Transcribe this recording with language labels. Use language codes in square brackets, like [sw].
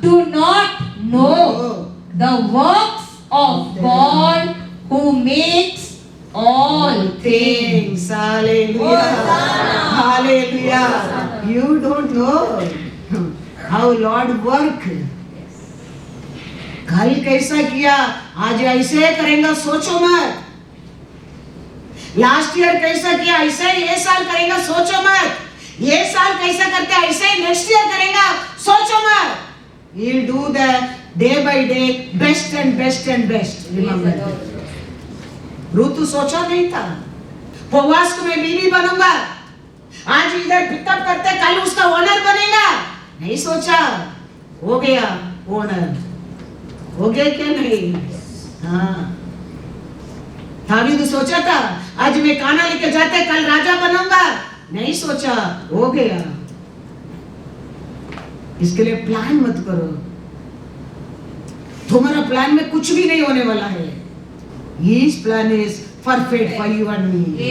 [en] do not know the works of God who makes all things. Hallelujah. Hallelujah. You don't know how Lord work. [hi] कल कैसा किया, आज ऐसे करेगा, सोचो मत। लास्ट ईयर कैसा किया, ऐसे ये साल करेगा, सोचो मत। ये साल कैसा करते, ऐसे नेक्स्ट ईयर करेगा, सोचो मत। [en] He'll do the day by day best and best and best. Remember that. [hi] ऋतु सोचा नहीं था, उपवास को मैं बीवी बनूंगा, आज इधर पिकअप करते कल उसका ओनर बनेगा, नहीं सोचा, हो गया ओनर, हो गया क्या नहीं? हाँ, दावीद सोचा था आज मैं काना लेके जाते कल राजा बनूंगा, नहीं सोचा, हो गया। इसके लिए प्लान मत करो, तुम्हारा प्लान में कुछ भी नहीं होने वाला है। [en] His plan is perfect for you and me.